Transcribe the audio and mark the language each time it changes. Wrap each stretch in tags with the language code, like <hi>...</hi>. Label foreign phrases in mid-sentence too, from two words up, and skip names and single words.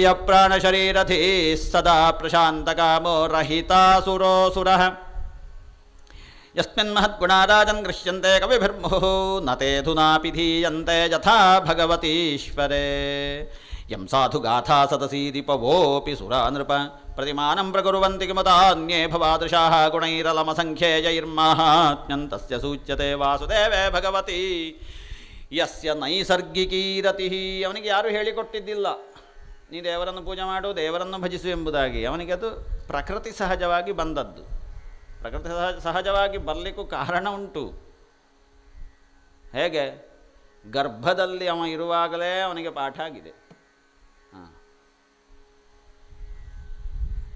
<sa>ಪ್ರಾಣಶರೀರಧೀ ಸದಾ ಪ್ರಶಾಂತಕಾಮೋ ರಹಿತಾಸುರೋಸುರಃ ಯಸ್ಮಿನ್ ಮಹದ್ಗುಣಾರಾಜನ್ ಗೃಹ್ಯಂತೆ ಕವಿಭಿರ್ಮುಹುಃ ನ ತೇಧುನಾಪಿ ಧೀಯಂತೆ ಯಥಾ ಭಗವತೀಶ್ವರೇ ಯಂ ಸಾಧು ಗಾಥಾ ಸದಸೀ ರಿಪವೋಪಿ ಸುರಾ ನೃಪ ಪ್ರತಿಮಾನಂ ಪ್ರಕುರ್ವಂತಿ ಕಿಮುತಾನ್ಯೇ ಭವಾದೃಶಾಃ ಗುಣೈರಲಮಸಂಖ್ಯೇಯೈರ್ಮಾಹಾತ್ಮ್ಯಂ ತಸ್ಯ ಸೂಚ್ಯತೆ ವಾಸುದೇವೇ ಭಗವತಿ ಯಸ್ಯ ನೈಸರ್ಗಿಕೀ ರತಿಃ.</sa> <kn>ಅವನಿಗೆ ಯಾರೂ ಹೇಳಿಕೊಟ್ಟಿದ್ದಿಲ್ಲ ನೀ ದೇವರನ್ನು ಪೂಜೆ ಮಾಡು, ದೇವರನ್ನು ಭಜಿಸು ಎಂಬುದಾಗಿ. ಅವನಿಗೆ ಅದು ಪ್ರಕೃತಿ ಸಹಜವಾಗಿ ಬಂದದ್ದು. ಪ್ರಕೃತಿ ಸಹಜವಾಗಿ ಬರಲಿಕ್ಕೂ ಕಾರಣ ಉಂಟು. ಹೇಗೆ? ಗರ್ಭದಲ್ಲಿ ಅವ ಇರುವಾಗಲೇ ಅವನಿಗೆ ಪಾಠ ಆಗಿದೆ.</kn>